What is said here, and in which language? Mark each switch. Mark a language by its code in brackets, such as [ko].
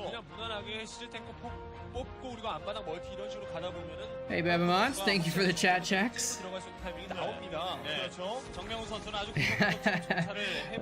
[ko] 그냥 무난하게 시즈 탱크 뽑고 그리고 앞바닥 멀티 이런 식으로 가다 보면은 [en] Hey, Babamons, thank you for the chat checks. [ko] 들어갈 수 있는 타이밍이 나옵니다. 네. 그렇죠. 정명훈 선수는 아주 정찰을 해보고